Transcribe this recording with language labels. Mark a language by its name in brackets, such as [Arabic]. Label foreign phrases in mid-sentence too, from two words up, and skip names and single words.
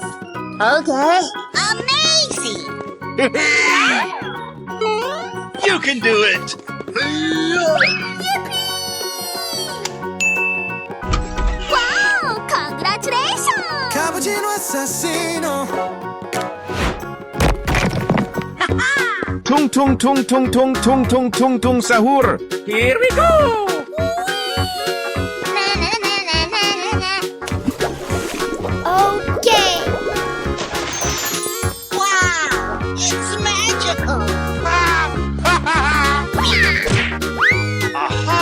[English] Okay. Amazing! You can do it! Wow, congratulations! Cappuccino assassino. Tung tung tung tung tung tung tung tung tung sahur! Here we go! Na, na, na, na, na, na, na. Okay. Wow, it's magical. Aha!